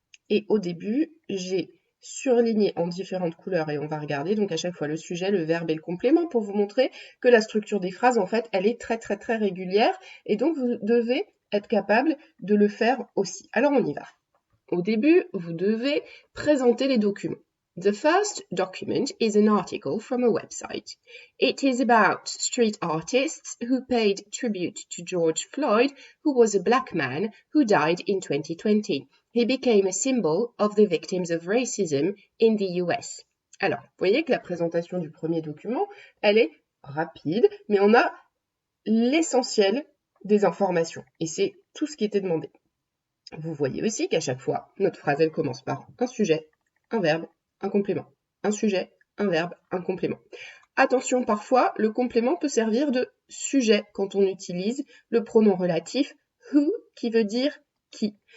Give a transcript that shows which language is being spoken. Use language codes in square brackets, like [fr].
[fr] Et au début, j'ai surligné en différentes couleurs et on va regarder donc à chaque fois le sujet, le verbe et le complément pour vous montrer que la structure des phrases en fait elle est très régulière et donc vous devez être capable de le faire aussi. Alors on y va. Au début, vous devez présenter les documents. [en] The first document is an article from a website. It is about street artists who paid tribute to George Floyd, who was a black man who died in 2020. He became a symbol of the victims of racism in the US. [fr] Alors, vous voyez que la présentation du premier document, elle est rapide, mais on a l'essentiel des informations. Et c'est tout ce qui était demandé. Vous voyez aussi qu'à chaque fois, notre phrase, elle commence par un sujet, un verbe, un complément. Un sujet, un verbe, un complément. Attention, parfois, le complément peut servir de sujet quand on utilise le pronom relatif who qui veut dire qui.